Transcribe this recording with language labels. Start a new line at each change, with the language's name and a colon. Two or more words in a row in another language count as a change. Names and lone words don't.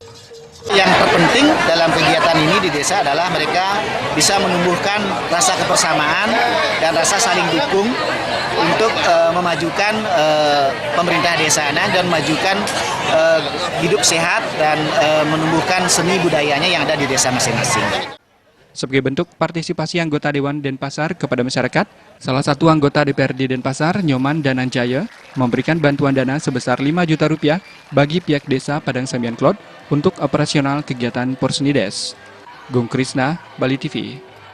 Indonesian: Yang terpenting dalam kegiatan ini di desa adalah mereka bisa menumbuhkan rasa kebersamaan dan rasa saling dukung untuk memajukan pemerintah desa dan memajukan hidup sehat dan menumbuhkan seni budayanya yang ada di desa masing-masing. Sebagai bentuk partisipasi anggota Dewan Denpasar kepada masyarakat, salah satu anggota DPRD Denpasar, Nyoman Dananjaya, memberikan bantuan dana sebesar 5 juta rupiah bagi pihak Desa Padang Sambian Kelot untuk operasional kegiatan Porsenides. Gung Krisna, Bali TV.